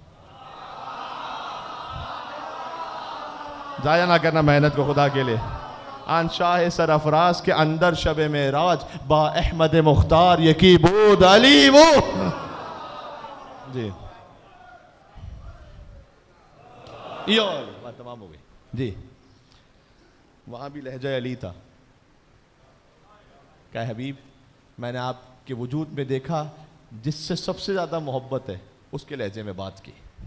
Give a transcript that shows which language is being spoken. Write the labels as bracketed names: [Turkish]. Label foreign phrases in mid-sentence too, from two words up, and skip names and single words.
[Urdu] ضائع نہ کرنا محنت کو خدا کے لیے. [Persian] آن شاہ سر افراز کے اندر شب معراج، با احمد مختار یکی بود علی وہ. [Urdu] جی بات تمام ہو گئی. جی وہاں بھی لہجہ علی تھا. کہ حبیب میں نے آپ کے وجود میں دیکھا جس سے سب سے زیادہ محبت ہے اس کے لہجے میں بات کی.